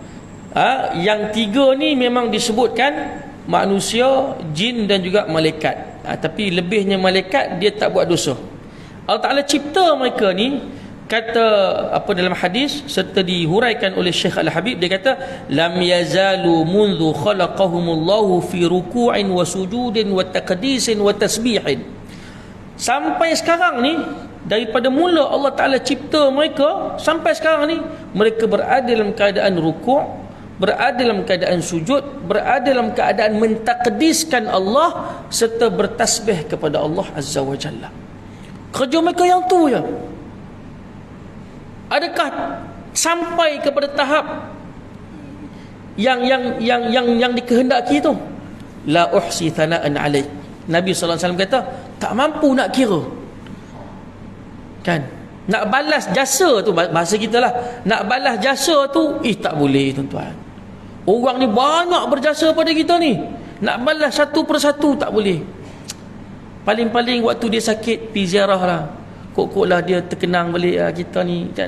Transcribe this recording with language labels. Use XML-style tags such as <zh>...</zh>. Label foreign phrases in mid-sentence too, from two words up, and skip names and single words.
<ms>Yang 3 ni memang disebutkan manusia, jin dan juga malaikat. Tapi lebihnya malaikat, dia tak buat dosa. Allah Ta'ala cipta mereka ni, kata apa dalam hadis serta dihuraikan oleh Syekh Al-Habib, dia kata</ms> <ar>لم يزالوا منذ خلقهم الله في ركوع وسجود وتقديس وتسبيح.</ar> <ms>Sampai sekarang ni, daripada mula Allah Ta'ala cipta mereka sampai sekarang ni, mereka berada dalam keadaan rukuk, berada dalam keadaan sujud, berada dalam keadaan mentakdiskan Allah serta bertasbih kepada Allah</ms> <ar>عز وجل.</ar> <ms>Kerja mereka yang tu je. Adakah sampai kepada tahap yang dikehendaki tu?</ms> <ar>لا أحصي ثناء عليك.</ar> <ms>Nabi SAW kata, tak mampu nak kira kan. Nak balas jasa tu, bahasa kita lah, nak balas jasa tu tak boleh tuan-tuan. Orang ni banyak berjasa pada kita ni, nak balas satu persatu tak boleh. Paling-paling waktu dia sakit pergi ziarah lah, kok-kok lah dia terkenang balik kita ni kan.</ms>